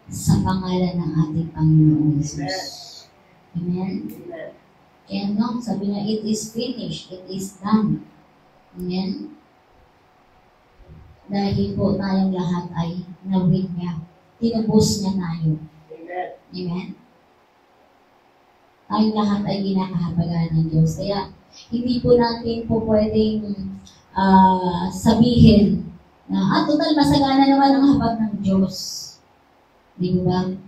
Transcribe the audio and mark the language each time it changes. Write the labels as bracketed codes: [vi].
[tl] sa pangalan ng ating Panginoon Jesus. Amen? Amen. Kaya no, sabi niya, [en] it is finished, it is done. [tl] Amen? Dahil po tayong lahat ay na-win niya. Tinubos niya tayo. Amen. Amen? Tayong lahat ay ginakahabagan ng Diyos. Kaya, hindi po natin po pwedeng sabihin na, total, masagana naman ang habag ng Diyos. Di ba?